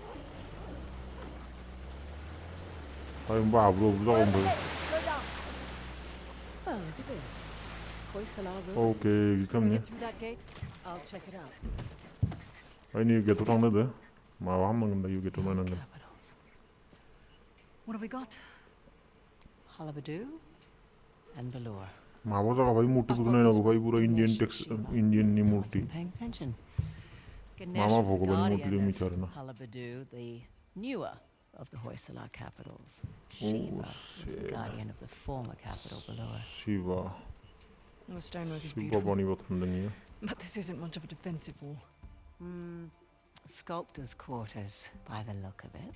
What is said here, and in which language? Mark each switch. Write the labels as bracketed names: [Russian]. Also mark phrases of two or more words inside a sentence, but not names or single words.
[Bodo] भाई होमबा हाब्रु जागोन खालामनो भाई नै गेटआव थांनो होदो माबा खालामनांगोन दायो गेटआव नायनांगोन माबा जागा भाई मुर्तिफोरखौ नायनांगौ भाई पुरा इन्डियाननि मुर्ति मा भगबाननि मुर्ति मिथिया आरो ना [English] of the Hoysala capitals. Shiva is the guardian of the former capital below. Shiva. The stonework is beautiful. But this isn't much of a defensive wall. Sculptor's quarters, by the look of it.